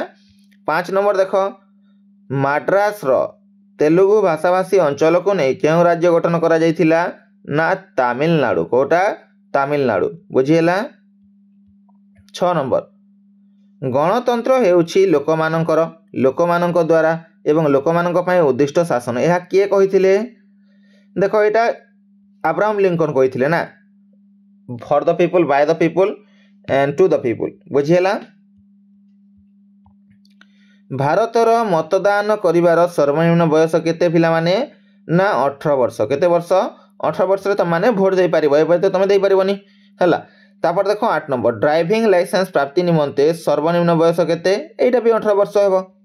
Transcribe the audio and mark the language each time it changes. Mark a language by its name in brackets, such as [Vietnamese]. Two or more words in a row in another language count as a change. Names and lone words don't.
[Odia] 5 ନମ୍ବର ଦେଖ ମାଡ୍ରାସ ର ତେଲୁଗୁ ଭାଷାଭାଷୀ ଅଞ୍ଚଳ କୁ ନେଇ କେଉଁ ରାଜ୍ୟ ଗଠନ କରାଯାଇଥିଲା ନା ତାମିଲନାଡୁ କେଉଁଟା ତାମିଲନାଡୁ ବୁଝିଲା। 6 ନମ୍ବର ଗଣତନ୍ତ୍ର ହେଉଛି ଲୋକମାନଙ୍କ ଦ୍ୱାରା ଏବଂ ଲୋକମାନଙ୍କ ପାଇଁ ଉଦ୍ଦିଷ୍ଟ ଶାସନ ଏହା କିଏ କହିଥିଲେ। ଦେଖ ଏଇଟା ଅବ୍ରାହାମ ଲିଙ୍କନ କହିଥିଲେ ନା [English] for the people by the people and to the people [Odia] एंड टू द पीपल ବୁଝିଲା। ଭାରତର ମତଦାନ କରିବାର ସର୍ବନିମ୍ନ ବୟସ କେତେ ପିଲା ମାନେ ନା 18 ବର୍ଷ କେତେ ବର୍ଷ 18 ବର୍ଷ ରେ ତୁମ ମାନେ ଭୋଟ ଦେଇ ପାରିବ ଏବେ ତ ତୁମ ଦେଇ ପାରିବନି ହେଲା। ତା'ପର ଦେଖ 8 ନମ୍ବର [English] driving licence [Odia] ପ୍ରାପ୍ତି ନିମନ୍ତେ ସର୍ବନିମ୍ନ ବୟସ କେତେ ଏଇଟା ବି 18 ବର୍ଷ ହେବ।